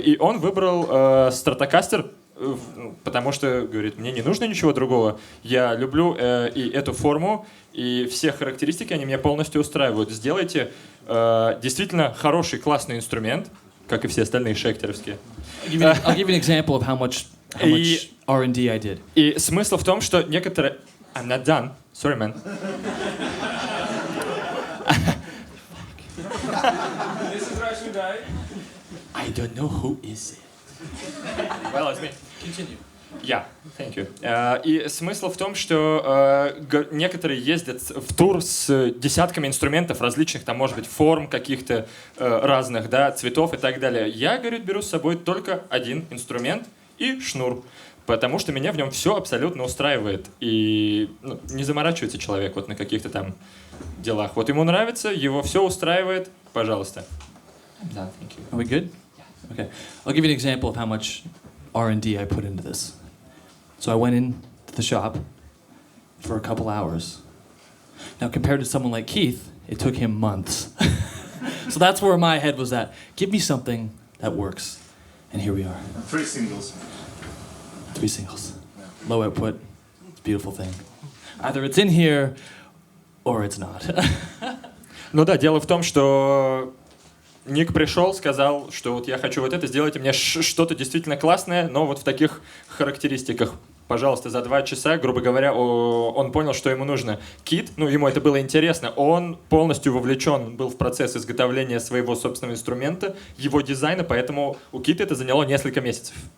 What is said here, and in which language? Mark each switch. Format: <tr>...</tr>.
<ru>И он выбрал Stratocaster, потому что, говорит, мне не нужно ничего другого. Я люблю и эту форму, и все характеристики, они меня полностью устраивают. Сделайте действительно хороший, классный инструмент, как и все остальные шектеровские.</ru> <en>I'll give you an example of how much R&D I did.</en> <ru>И смысл в том, что некоторые...</ru> <en>I'm not done. Sorry, man. This is Russian guy. I don't know who is it. Well, it's me. Continue. Yeah, thank you.</en> <ru>И смысл в том, что некоторые ездят в тур с десятками инструментов различных, там, может быть, форм каких-то разных, да, цветов и так далее. Я, говорит, беру с собой только один инструмент и шнур, потому что меня в нем все абсолютно устраивает. И не заморачивается человек вот на каких-то там делах. Вот ему нравится, его все устраивает, пожалуйста.</ru> <en>Да, thank you. Are we good? Okay. I'll give you an example of how much R&D I put into this. So I went into the shop for a couple hours. Now, compared to someone like Keith, it took him months. So that's where my head was at. Give me something that works. And here we are. 3 singles. 3 singles. Low output. It's a beautiful thing. Either it's in here or it's not.</en> <ru>Ну да, дело в том, что Ник пришел, сказал, что вот я хочу вот это, сделайте мне что-то действительно классное, но вот в таких характеристиках. Пожалуйста, за 2 часа, грубо говоря, он понял, что ему нужно. Кит, ну, ему это было интересно, он полностью вовлечен был в процесс изготовления своего собственного инструмента, его дизайна, поэтому у Кита это заняло несколько месяцев.</ru>